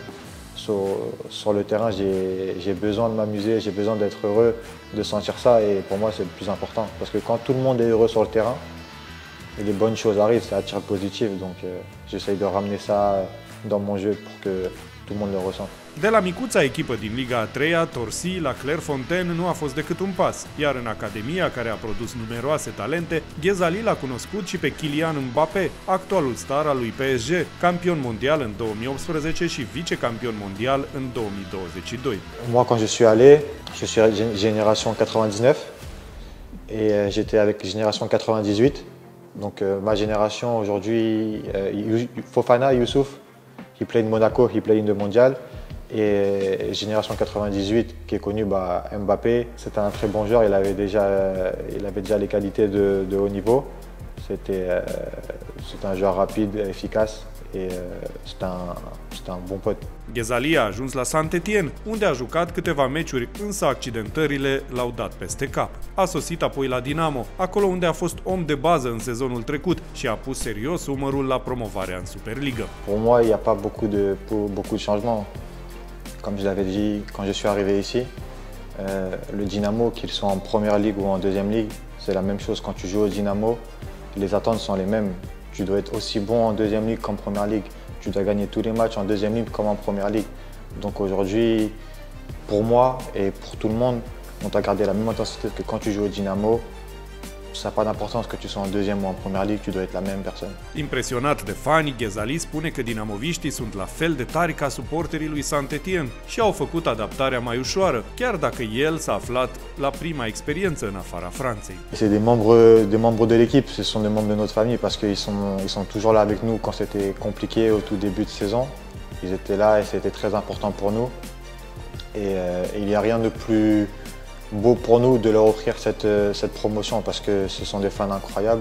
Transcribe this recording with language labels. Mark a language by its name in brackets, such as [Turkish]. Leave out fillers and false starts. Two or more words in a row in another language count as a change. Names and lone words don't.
[French] Sur le terrain, j'ai besoin de m'amuser, j'ai besoin d'être heureux, de sentir ça, et pour moi c'est le plus important. Parce que quand tout le monde est heureux sur le terrain, et les bonnes choses arrivent, ça attire le positif, donc j'essaye de ramener ça dans mon jeu pour que tout le monde le ressente. [Romanian] De la micuța echipă din Liga a 3-a, Torcy, la Clairefontaine nu a fost decât un pas, iar în academia, care a produs numeroase talente, Ghezali l-a cunoscut și pe Kylian Mbappé, actualul star al lui PSG, campion mondial în 2018 și vicecampion mondial în 2022. [French] Moi, quand je suis allé, je suis génération 99 et j'étais avec génération 98. Donc ma génération aujourd'hui, Fofana, Youssouf, qui [English] play in Monaco, [French] qui [English] play in the Mondial. [French] Et génération 98 qui est connu, Mbappé, c'était un très bon joueur, il avait déjà les qualités de haut niveau. C'était un joueur rapide, efficace et c'était un bon pote. [Romanian] Ghezali a ajuns la Saint-Étienne, unde a jucat câteva meciuri, însă accidentările l-au dat peste cap. A sosit apoi la Dinamo, acolo unde a fost om de bază în sezonul trecut și a pus serios umărul la promovarea în Superligă. [French] Pour moi, il n'y a pas beaucoup de changements. Comme je l'avais dit quand je suis arrivé ici, le Dynamo, qu'ils soient en première ligue ou en deuxième ligue, c'est la même chose. Quand tu joues au Dynamo, les attentes sont les mêmes. Tu dois être aussi bon en deuxième ligue qu'en première ligue. Tu dois gagner tous les matchs en deuxième ligue comme en première ligue. Donc aujourd'hui, pour moi et pour tout le monde, on doit garder la même intensité que quand tu joues au Dynamo. Ça n'a pas d'importance que tu sois en deuxième ou en première ligue, tu dois être la même personne. [Romanian] Impresionat de fani, Ghezali spune că dinamoviștii sunt la fel de tari ca suporterii lui Saint-Étienne și au făcut adaptarea mai ușoară, chiar dacă el s-a aflat la prima experiență în afara Franței. [French] C'est des membres de l'équipe, ce sont des membres de notre famille parce qu'ils sont toujours là avec nous quand c'était compliqué au tout début de saison. Ils étaient là et c'était très important pour nous. Et il n'y a rien de plus beau pour nous de leur offrir cette promotion parce que ce sont des fans incroyables.